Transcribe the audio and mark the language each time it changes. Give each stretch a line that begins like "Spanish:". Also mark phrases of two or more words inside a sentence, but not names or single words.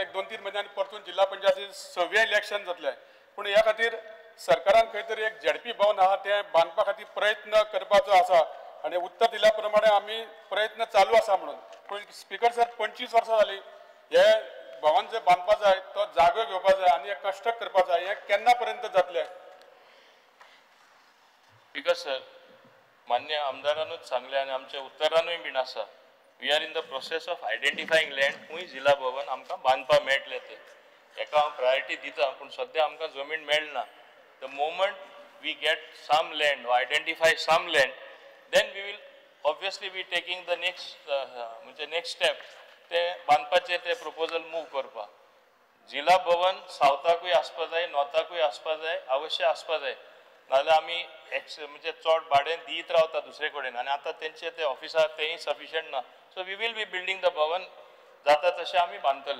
Konkani: एक 2-3 म्हयन्यांनी परतून जिल्हा पंचायतीचें 6वें इलेक्शन जातलें पूण ह्या खातीर सरकारान खंय तरी एक ZP भवन आहा तें बांदपा खातीर प्रयत्न करपाचो आसा आनी उत्तर दिल्या प्रमाणे आमी प्रयत्न चालू आसा म्हणून पूण स्पीकर सर 25 वर्सां जाली हे भवन जे बांदपा जाय तो जागो घेवपा जाय आनी कंस्ट्रक्ट करपा जाय हे केन्ना पर्यंत जातलें स्पीकर सर मान्य आमदारानूच सांगले आनी आमच्या उत्तरानूय बीन आसा
English: we are in the process of identifying land
Konkani: खूंय जिल्हा भवन आमकां बांदपा मेळटलें ते हेका हांव प्रायोरिटी दिता पूण सद्या आमकां जमीन मेळना
English: the moment we get some land
Konkani: वा
English: identify some land then we will obviously be taking the next
Konkani: म्हणजे
English: next step
Konkani: ते बांदपाचे ते प्रपोजल मूव करपाक जिल्हा भवन सावथाकूय आसपा जाय नॉर्थाकूय आसपा जाय अवश्य आसपा जाय नाजाल्यार आमी म्हणजे चड भाडें दीत रावता दुसरे कडेन आनी आतां तेंचे ते ऑफिसां तेंय सफिशियंट ना
English: so we will be building the bhavan
Konkani: जाता तशें आमी बांदतले